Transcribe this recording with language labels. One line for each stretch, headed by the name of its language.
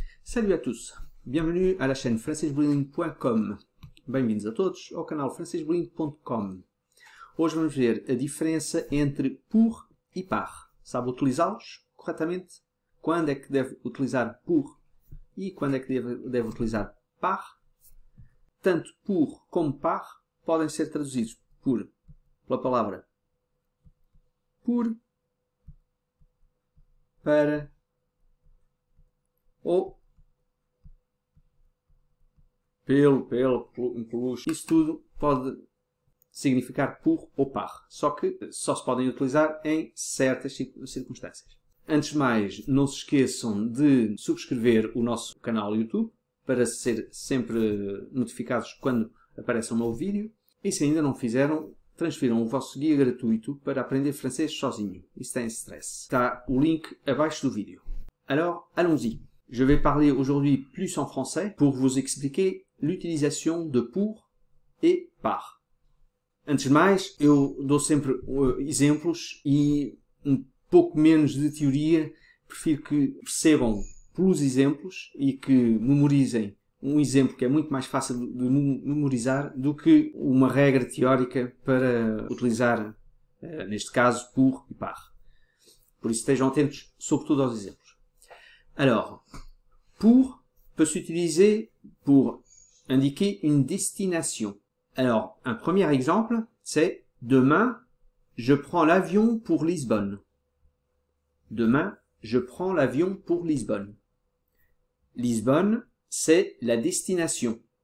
French: Salut à tous, bienvenue à la chaîne francesbrilling.com.
Portuguese: Bem-vindos a todos ao canal francesbrilling.com. Hoje vamos ver a diferença entre pour e par. Sabe utilizá-los corretamente? Quando é que deve utilizar pour e quando é que deve utilizar par? Tanto pour como par podem ser traduzidos pela palavra por, para ou pelos. Isso tudo pode significar pour ou par, só que só se podem utilizar em certas circunstâncias. Antes de mais, não se esqueçam de subscrever o nosso canal YouTube para ser sempre notificados quando apareça um novo vídeo. E se ainda não fizeram, transfiram o vosso guia gratuito para aprender francês sozinho e sem stress. Está o link abaixo do vídeo.
French: Alors, allons-y. Je vais parler aujourd'hui plus en français pour vous expliquer l'utilisation de pour et par.
Portuguese: Antes de mais, eu dou sempre exemplos e um pouco menos de teoria. Prefiro que percebam pelos exemplos e que memorizem um exemplo que é muito mais fácil de memorizar do que uma regra teórica para utilizar, neste caso, pour e par. Por isso estejam atentos, sobretudo aos exemplos.
French: Alors, pour peut s'utiliser pour indiquer une destination. Alors, un premier exemple, c'est demain, je prends l'avion pour Lisbonne. Demain, je prends l'avion pour Lisbonne. Lisbonne, c'est la destination.